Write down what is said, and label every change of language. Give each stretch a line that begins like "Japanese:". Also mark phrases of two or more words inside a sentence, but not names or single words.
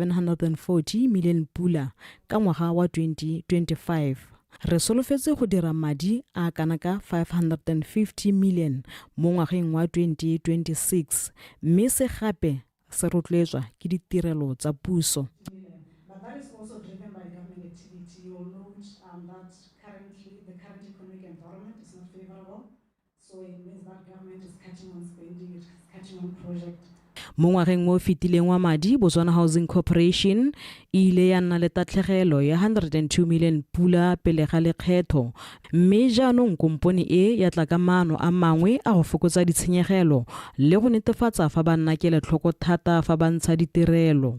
Tswana: 740 million pula ka ngwaga wa 2025 re solofetse go dira madi a kanaka 550 million mo ngwageng wa 2026 mme se gape se rotloetswa ke ditirelo tsa puso.
English: But that is also driven by government activity. You will note that currently the current economic environment is not favorable, so it means that government is cutting on spending, it's cutting on projects.
Tswana: Mo ngwageng mo fitileng wa madi Botswana Housing Corporation ile ya nna le tatlhegelo ya 102 million pula pele ga lekgetho mme jaanong kompone e ya tla ka maano a mangwe a go fokotsa ditshenyegelo le go netefatsa fa ba nna ke letlhoko thata fa ba ntsha ditirelo.